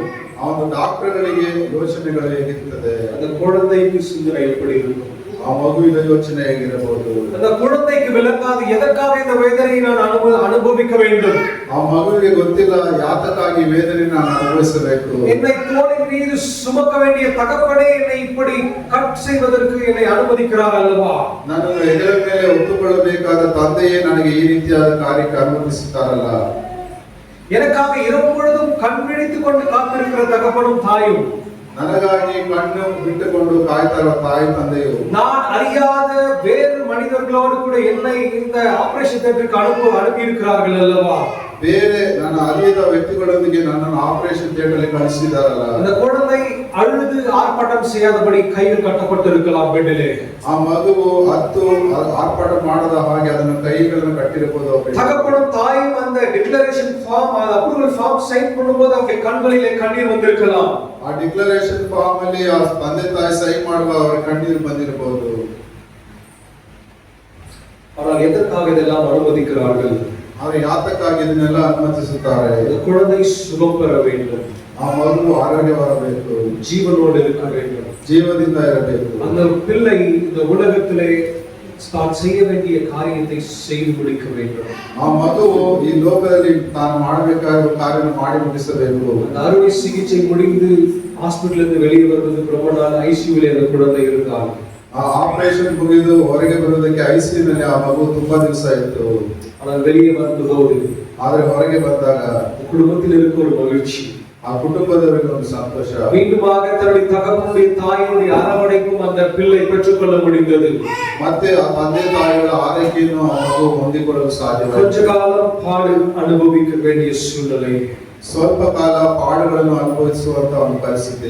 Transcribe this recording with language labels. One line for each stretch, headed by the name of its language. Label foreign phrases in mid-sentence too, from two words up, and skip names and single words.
Kannada: ಆ ಒಂದು ಡಾಕ್ಟರ್ಗಳಿಗೆ ಯೋಚನೆಗಳು ಹೇಗಿರುತ್ತದೆ?
Tamil: அந்த குழந்தைக்கு சிந்தனை எப்படி இருக்கும்?
Kannada: ಆ ಮಗುವಿನ ಯೋಚನೆ ಹೇಗಿರಬಹುದು?
Tamil: அந்த குழந்தைக்கு விளங்காது எதற்காக இந்த வேதனையை நான் அனுபவிக்க வேண்டும்.
Kannada: ಆ ಮಗುವಿಗೆ ಗೊತ್ತಿಲ್ಲ ಯಾತಕ್ಕಾಗಿ ವೇದನೆ ನಾನು ಅನುಭವಿಸಬೇಕು.
Tamil: என்னை தோளின் மீது சுமக்க வேண்டிய தகப்பனே என்னை இப்படி கட் செய்வதற்கு என்னை அனுமதிக்கிறார் அல்லவா?
Kannada: ನನ್ನನ್ನು ಹೆಗಲ ಮೇಲೆ ಹೊತ್ತುಕೊಳ್ಳಬೇಕಾದ ತಂದೆಯೇ ನನಗೆ ಈ ರೀತಿಯಾದ ಕಾರ್ಯಕ್ಕೆ ಅನುಮತಿಸುತ್ತಾರಲ್ಲ.
Tamil: எனக்காக இரவு முழுதும் கண் விழித்துக் கொண்டு காத்திருக்கிற தகப்பனும் தாயும்,
Kannada: ನನಗಾಗಿ ಕಣ್ಣು ಬಿಟ್ಟುಕೊಂಡು ಕಾಯ್ತಾ ಇರುವ ತಾಯಿ ತಂದೆಯು,
Tamil: நான் அறியாத வேறு மனிதர்களோடு கூட என்னை இந்த
English: operation theatre
Tamil: அனுப்பி இருக்கிறார்கள் அல்லவா?
Kannada: ಬೇರೆ ನನ್ನ ಅರಿಯದ ವ್ಯಕ್ತಿಗಳೊಂದಿಗೆ ನನ್ನನ್ನು
English: operation theatre
Kannada: ಕಳಿಸಿದಾರಲ್ಲ.
Tamil: அந்த குழந்தை அழுது ஆர்ப்பாட்டம் செய்யாதபடி கையில் கட்டப்பட்டிருக்கலாம் பெட்டிலே.
Kannada: ಆ ಮಗುವು ಹತ್ತು ಆರ್ಭಟ ಮಾಡದ ಹಾಗೆ ಅದನ್ನು ಕೈಗಳನ್ನು ಕಟ್ಟಿರಬಹುದು.
Tamil: தகப்பனும் தாயும் அந்த
English: declaration form,
Tamil: அந்த
English: approval form sign
Tamil: பண்ணும்போது அவருடைய கண்களிலே கண்ணீர் வந்திருக்கலாம்.
Kannada: ಆ
English: declaration form
Kannada: ಅಲ್ಲಿ ಆ ತಂದೆ ತಾಯಿ ಸಹಿ ಮಾಡುವ ಅವರ ಕಣ್ಣೀರು ಬಂದಿರಬಹುದು.
Tamil: ஆனால் எதற்காக இதெல்லாம் அனுமதிக்கிறார்கள்?
Kannada: ಅವರು ಯಾತಕ್ಕಾಗಿ ಇದನ್ನೆಲ್ಲ ಅನುಮತಿಸುತ್ತಾರೆ?
Tamil: இந்த குழந்தை சுகம் பெற வேண்டும்,
Kannada: ಆ ಮಗು ಆರೋಗ್ಯವಾಗಬೇಕು,
Tamil: ஜீவனோடு இருக்க வேண்டும்,
Kannada: ಜೀವದಿಂದ ಇರಬೇಕು.
Tamil: அந்த பிள்ளை இந்த உலகத்திலே தான் செய்ய வேண்டிய காரியத்தை செய்து முடிக்க வேண்டும்.
Kannada: ಆ ಮಗುವು ಈ ಲೋಕದಲ್ಲಿ ತಾನು ಮಾಡಬೇಕಾದ ಕಾರ್ಯವನ್ನು ಮಾಡಿ ಮುಗಿಸಬೇಕು.
Tamil: அந்த அறுவை சிகிச்சை முடிந்து ஹாஸ்பிடல்ல இருந்து வெளியே வருவதற்கு ரொம்ப நாள் ஐசியூல அந்த குழந்தை இருந்தார்.
Kannada: ಆ ಆಪರೇಷನ್ ಮುಗಿದು ಹೊರಗೆ ಬರುವುದಕ್ಕೆ ಐಸಿಯುನಲ್ಲಿ ಆ ಮಗು ತುಂಬಾ ದಿವಸ ಇತ್ತು.
Tamil: ஆனால் வெளியே வந்தபோது,
Kannada: ಆದ್ರೆ ಹೊರಗೆ ಬಂದಾಗ
Tamil: குடும்பத்தில் இருக்க ஒரு மகிழ்ச்சி,
Kannada: ಆ ಕುಟುಂಬದವರಿಗೆ ಒಂದು ಸಂತೋಷ.
Tamil: மீண்டுமாக தன்னுடைய தகப்பனுடைய தாயினுடைய அரவணைப்பும் அந்த பிள்ளை பெற்றுக்கொள்ள முடிந்தது.
Kannada: ಮತ್ತೆ ಆ ತಂದೆ ತಾಯಿಗಳ ಆರೈಕೆಯನ್ನು ಆ ಮಗು ಹೊಂದಿಕೊಳ್ಳಲು ಸಾಧ್ಯವಾಯಿತು.
Tamil: கொஞ்ச காலம் பாடு அனுபவிக்க வேண்டிய சூழ்நிலை,
Kannada: ಸ್ವಲ್ಪ ಕಾಲ ಪಾಡುಗಳನ್ನು ಅನುಭವಿಸುವಂತ ಒಂದು ಪರಿಸ್ಥಿತಿ.